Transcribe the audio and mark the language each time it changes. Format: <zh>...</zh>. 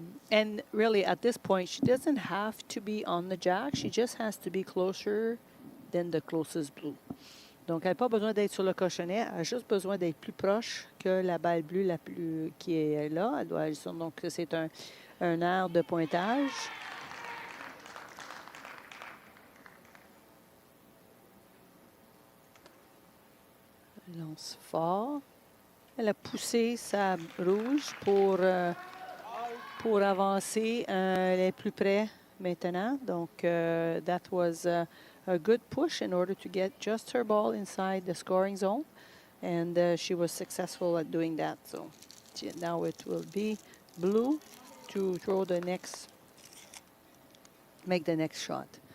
<en>And really, at this point, she doesn't have to be on the jack. She just has to be closer than the closest blue.</en> <fr>Donc, elle n'a pas besoin d'être sur le cochonnet. Elle a juste besoin d'être plus proche que la balle bleue qui est là. Donc, c'est un air de pointage. Elle lance fort. Elle a poussé sa rouge pour avancer. Elle est plus près maintenant.</fr> <en>Donc, that was a good push in order to get just her ball inside the scoring zone. And she was successful at doing that. So now it will be blue to throw make the next shot.</en>